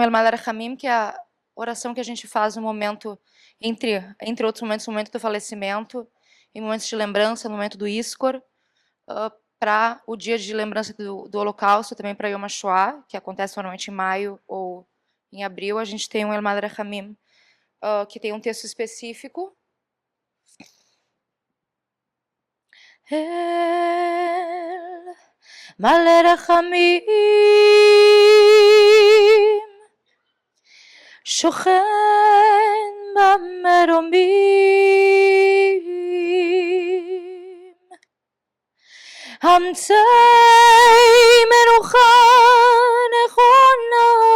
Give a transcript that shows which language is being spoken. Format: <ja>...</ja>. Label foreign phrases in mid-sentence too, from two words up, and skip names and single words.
<pt>El Malach Rahamim, que é a oração que a gente faz no momento, entre outros momentos, no momento do falecimento, em momentos de lembrança, no momento do Iskor, para o Dia de Lembrança do Holocausto, também para Yom HaShoah, que acontece normalmente em maio ou em abril, a gente tem um El Malach Rahamim, que tem um texto específico.</pt> <he>El מלא רחמים, שוכן במרומים, אמצעי מנוחה נכונה,</he>